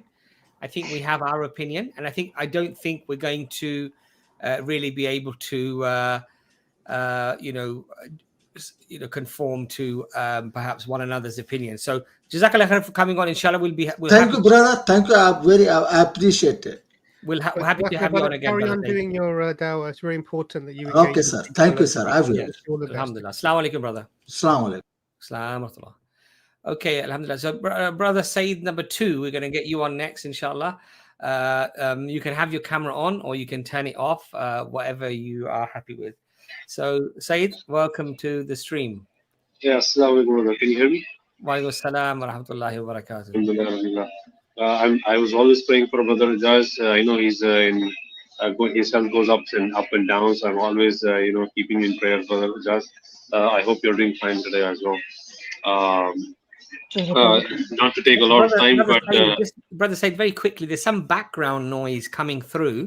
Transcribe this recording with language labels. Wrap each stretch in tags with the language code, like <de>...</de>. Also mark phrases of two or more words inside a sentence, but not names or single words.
<en>I think we have our opinion, and I don't think we're going to really be able to conform to perhaps one another's opinion. So</en> <ar>جزاك الله خير</ar> <en>for coming on. Inshallah, we'll Thank you, brother. Thank you. I appreciate it. We're happy to have you on again, Carry brother. on doing your dawah. It's very important that you Okay, engage sir. with people Thank you, and sir. I will. Yes. all the best. Alhamdulillah.</en> <ar>السلام عليكم, brother. السلام عليكم. السلام عليكم. Okay, الحمد لله.</ar> <en>So brother Sayyid number 2, we're going to get you on next, inshallah. You can have your camera on or you can turn it off, whatever you are happy with. So Sayyid, welcome to the stream. Yeah,</en> <ar>السلام عليكم,</ar> <en>brother. Can you hear me?</en> <ar>وعليكم السلام ورحمة الله وبركاته. Alhamdulillah.</ar> <en>I was always praying for brother Ijaz. I know he's his health goes up and down, so I'm always keeping in prayer for brother Ijaz. I hope you're doing fine today as well. Not to take a lot of time, but brother Said, very quickly, there's some background noise coming through.</en>